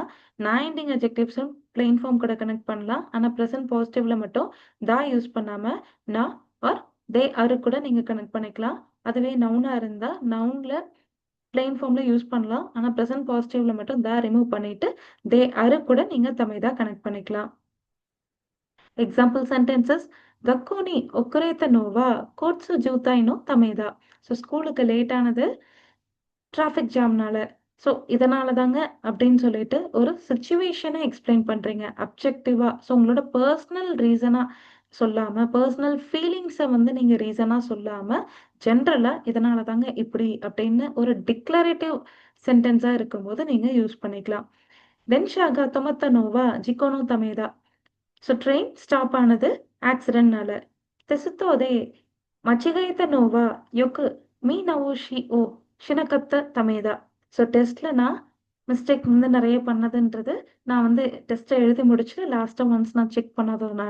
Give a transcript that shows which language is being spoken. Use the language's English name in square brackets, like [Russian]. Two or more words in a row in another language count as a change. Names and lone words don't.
[Tamil] நான் [English] ending adjectives plain form [Tamil] கூட கனெக்ட் பண்ணலாம். ஆனா [English] present positive [Tamil] மட்டும் தா யூஸ் பண்ணாம நா ஆர் தே ஆர் கூட நீங்க கனெக்ட் பண்ணிக்கலாம். அதுவே நவுனா இருந்தா நவுன்ல [English] plain form [Tamil] யூஸ் பண்ணலாம். ஆனா [English] present positive [Tamil] மட்டும் தா ரிமூவ் பண்ணிட்டு தே ஆர் கூட நீங்க தமேதா கனெக்ட் பண்ணிக்கலாம். [English] Example sentences [Japanese] "学校に遅れたのは交通渋滞のためだ." [Tamil] ஸோ ஸ்கூலுக்கு லேட் ஆனது [English] traffic jam. [Tamil] ஸோ இதனால தாங்க அப்படின்னு சொல்லிட்டு ஒரு [English] situation explain [Tamil] பண்றீங்க அப்ஜெக்டிவா. ஸோ உங்களோட [English] personal reason [Tamil] சொல்லாம [English] personal feelings [Tamil] வந்து நீங்க ரீசனா சொல்லாம ஜென்ரலா இதனால தாங்க இப்படி அப்படின்னு ஒரு [English] declarative sentence [Tamil] இருக்கும்போது நீங்க யூஸ் பண்ணிக்கலாம். [Japanese] "電車が止まったのは事故のためだ." [Tamil] ஸோ [English] train stop [Tamil] ஆனது ஆக்சிடென்ட்னால. [Japanese] テストで間違えたのはよく見直しをしなかったためだ. [Tamil] ஸோ டெஸ்ட்ல நான் மிஸ்டேக் வந்து நிறைய பண்ணதுன்றது நான் வந்து டெஸ்ட்டை எழுதி முடிச்சு [English] last once [Tamil] நான் செக் பண்ணாததுனால.